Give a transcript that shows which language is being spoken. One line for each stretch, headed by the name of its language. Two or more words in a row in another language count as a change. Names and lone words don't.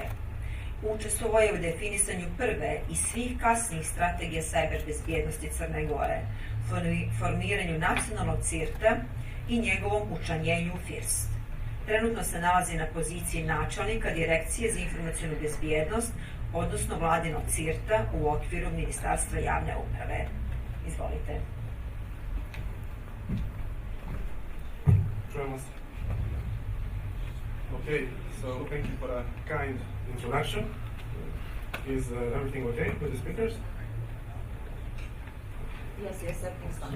Serbian: Učestvovao je u definisanju prve i svih kasnijih strategija sajber bezbjednosti Crne Gore, formiranju nacionalnog CIRT-a i njegovom učlanjenju u FIRST. Trenutno se nalazi na poziciji načelnika Direkcije za informacionu bezbjednost, odnosno vladinog CIRT-a u okviru Ministarstva javne uprave. Izvolite.
English: Okay, so thank you for a kind introduction. Is everything okay with the speakers? Yes, everything's fine.